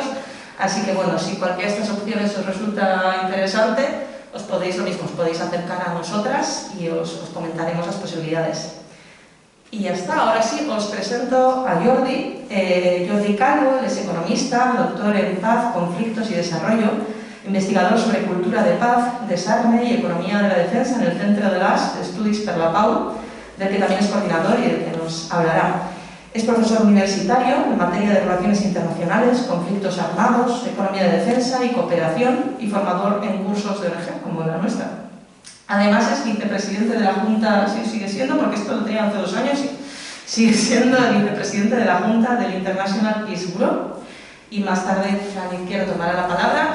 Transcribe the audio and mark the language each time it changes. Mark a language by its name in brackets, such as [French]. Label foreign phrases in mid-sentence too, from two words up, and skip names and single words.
[Spanish] Así que bueno, si cualquiera de estas opciones os resulta interesante, os podéis acercar a nosotras y os comentaremos las posibilidades. Y ya está, ahora sí os presento a Jordi. Jordi Calvo, él es economista, doctor en paz, conflictos y desarrollo, investigador sobre cultura de paz, desarme y economía de la defensa en el Centre de l'As d'Estudis per la Pau, del que también es coordinador y del que nos hablará. Es profesor universitario en materia de relaciones internacionales, conflictos armados, economía de defensa y cooperación, y formador en cursos de ONG, como la nuestra. Además es vicepresidente de la Junta, sí, sigue siendo, porque esto lo tenía hace 2 años, sí, sigue siendo el vicepresidente de la Junta del International Peace Bureau, y más tarde Fran Izquierdo tomará la palabra.